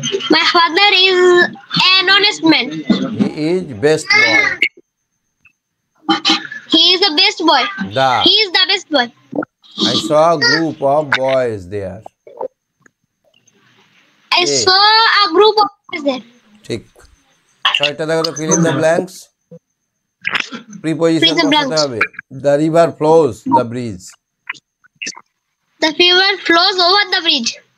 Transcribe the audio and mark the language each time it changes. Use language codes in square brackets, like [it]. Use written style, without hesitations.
[en] My father is an honest man. he is best boy, He is the best boy. He is the best boy. I saw a group of boys there, I saw a group of boys there. [bn] ঠিক, ছয়টা দেখো তো, [en] fill in the blanks, [bn] preposition [en] Fill the [bn] বসাতে [en] blanks. [bn] হবে, [en] the river flows the bridge, The river flows over the bridge.